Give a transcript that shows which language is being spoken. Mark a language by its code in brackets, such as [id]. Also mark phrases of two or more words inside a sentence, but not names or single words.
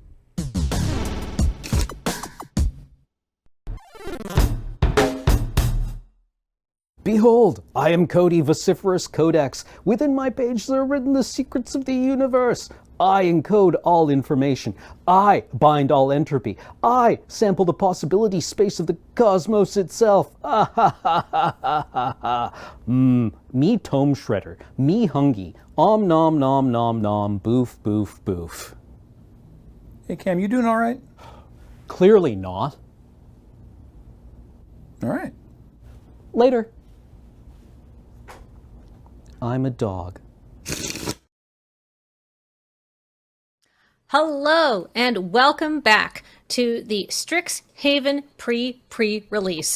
[en] Behold, I am Codie, vociferous codex. Within my pages are written the secrets of the universe. I encode all information. I bind all entropy. I sample the possibility space of the cosmos itself. Ah ha ha ha ha ha ha. Me tome shredder. Me hungy. Om nom nom nom nom. Boof boof boof. Hey, Cam, you doing all right? Clearly not. All right. Later. I'm a dog. Hello, and welcome back to the Strixhaven Pre-PreRelease.